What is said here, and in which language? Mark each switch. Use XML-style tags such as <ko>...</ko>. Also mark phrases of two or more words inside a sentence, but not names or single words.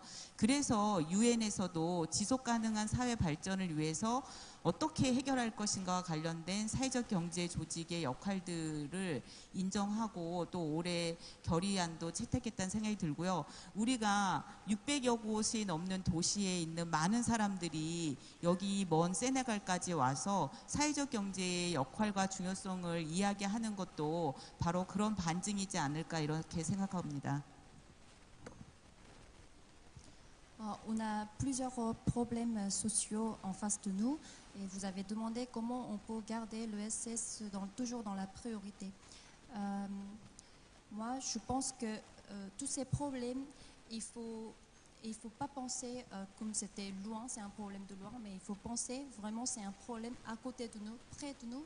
<ko>그래서 유엔에서도 지속 가능한 사회 발전을 위해서 어떻게 해결할 것인가와 관련된 사회적 경제 조직의 역할들을 인정하고 또 올해 결의안도 채택했다는 생각이 들고요. 우리가 600여 곳이 넘는 도시에 있는 많은 사람들이 여기 먼 세네갈까지 와서 사회적 경제의 역할과 중요성을 이야기하는 것도 바로 그런 반증이지 않을까 이렇게 생각합니다.</ko> <fr>On a plusieurs problèmes sociaux en face de nous et vous avez demandé comment on peut garder l'ESS toujours dans la priorité. Moi, je pense que tous ces problèmes, il faut pas penser comme c'était loin, c'est un problème de loin, mais il faut penser vraiment c'est un problème à côté de nous, près de nous.</fr>